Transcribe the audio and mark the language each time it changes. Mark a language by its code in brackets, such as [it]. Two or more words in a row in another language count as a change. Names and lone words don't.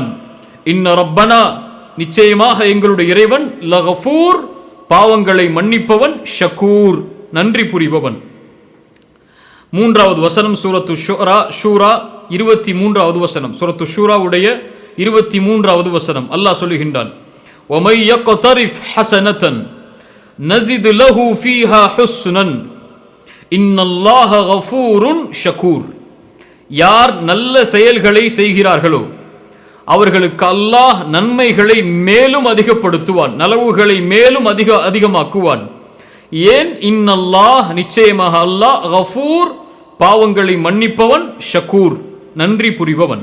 [ar] إن ربنا, [ta] நிச்சயமாக எங்களுடைய இறைவன், லகஃபூர், பாவங்களை மன்னிப்பவன், ஷகூர், நன்றி புரிபவன். மூன்றாவது வசனம் சூரத்து ஷூரா 23வது வசனம். சூரத்து ஷூராவுடைய 23வது வசனம். அல்லாஹ் சொல்லுகின்றான், [ar] وَمَن يَقْتَرِفْ حَسَنَةً نَزِدْ لَهُ فِيهَا حُسْنًا إِنَّ اللَّهَ غَفُورٌ شَكُورٌ. [ta] யார் நல்ல செயல்களை செய்கிறார்களோ அவர்களுக்கு அல்லாஹ் நன்மைகளை மேலும் அதிகப்படுத்துவான், நலவுகளை மேலும் அதிகமாக்குவான். ஏன்? இன்னல்லாஹ், நிச்சயமாக அல்லாஹ், கஃபூர், பாவங்களை மன்னிப்பவன், ஷக்கூர், நன்றி புரிபவன்.